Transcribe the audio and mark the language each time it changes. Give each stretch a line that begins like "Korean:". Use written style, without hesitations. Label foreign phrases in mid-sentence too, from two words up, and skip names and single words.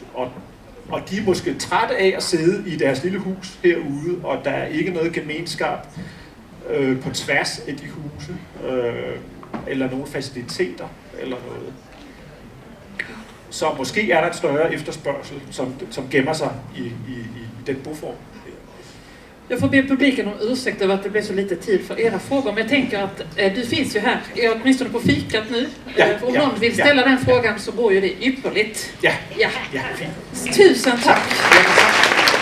Danish: Og de er måske trætte af at sidde i deres lille hus herude, og der er ikke noget gemenskab på tværs af de huse, eller nogle faciliteter, eller noget. Så måske er der et større efterspørgsel, som gemmer sig i den boform.
Swedish: Jag får be publiken om ursäkt över att det blev så lite tid för era frågor, men jag tänker att du finns ju här, åtminstone på fikat nu. Om någon vill ställa den frågan så går ju det ypperligt. Ja. Tusen tack!